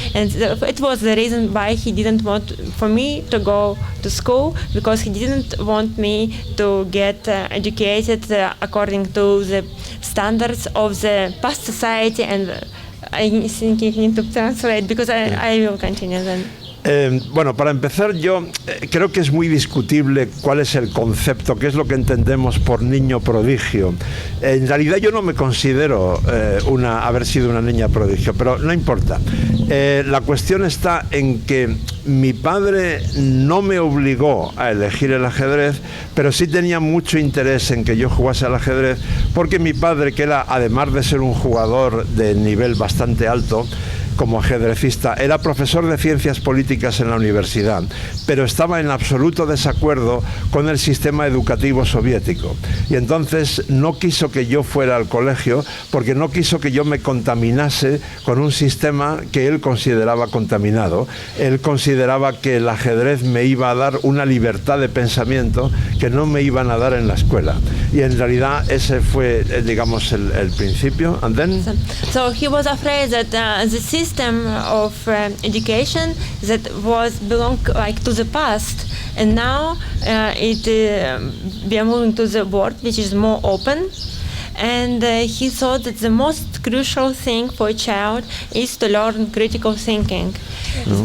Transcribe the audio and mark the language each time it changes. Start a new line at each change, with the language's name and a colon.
English: And it was the reason why he didn't want for me to go to school, because he didn't want me to get educated according to the standards of the past society. And I think you need to translate, because I will continue then.
Spanish: Bueno, para empezar, yo creo que es muy discutible cuál es el concepto, qué es lo que entendemos por niño prodigio. En realidad yo no me considero haber sido una niña prodigio, pero no importa. La cuestión está en que mi padre no me obligó a elegir el ajedrez, pero sí tenía mucho interés en que yo jugase al ajedrez, porque mi padre, que era, además de ser un jugador de nivel bastante alto, como ajedrecista, era profesor de ciencias políticas en la universidad, pero estaba en absoluto desacuerdo con el sistema educativo soviético. Y entonces no quiso que yo fuera al colegio, porque no quiso que yo me contaminase con un sistema que él consideraba contaminado. Él consideraba que el ajedrez me iba a dar una libertad de pensamiento que no me iban a dar en la escuela. Y en realidad ese fue, digamos, el principio.
English: And then? So he was afraid that the system of education that belonged like to the past, and now we are moving to the world which is more open. And he thought that the most crucial thing for a child is to learn critical thinking. Mm-hmm.